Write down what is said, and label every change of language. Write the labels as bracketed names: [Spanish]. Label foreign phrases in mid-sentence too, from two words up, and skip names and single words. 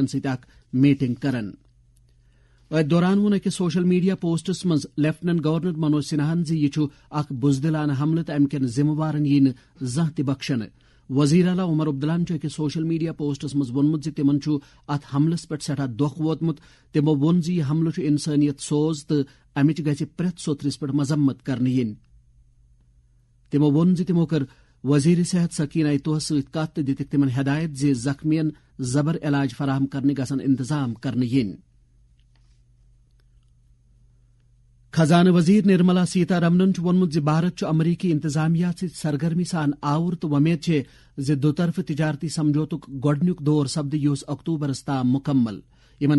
[Kashmiri] ست اکھ میٹنگ کرن ات دوران وون أکس [English] social media posts [Kashmiri] مز [English] Lieutenant Governor [Kashmiri] منوج سنہاہن زِ یہ اکھ بزدلانہ حملہ تہٕ امہ کٮ۪ن ذمہٕ وارن یی نہٕ زانٛہہ تہِ بخشنہٕ وزیر اعلیٰ عمر عبداللہن أکس [English] social media posts [Kashmiri] مز وونمت زِ تمن ات حملس پہ سٹھا دکھ ووتمت تمو وون زِ یہ حملہ انسانیت سوز تو امچ گژھِ پرٛٮ۪تھ سوتھرس پہ مذمت کرنہٕ یِنۍ تمو وون زِ تمو کٔر وزیر صحت سکینہ توح ست کتھ تہٕ دِتکھ تمن ہدایت زِ زخمین زبر علاج فراہم کرنہِ گژھن انتظام کرنہٕ یِنۍ خزانہ وزیر نرملا سیتا رمنن وونمت زِ بھارت امریکی انتظامیہ ست سرگرمی سان آور تو وۄمید زِ دوطرفہ تجارتی سمجھوتک گۄڈنیُک دور سپدِ یُس اکتوبرس تام مکمل یمن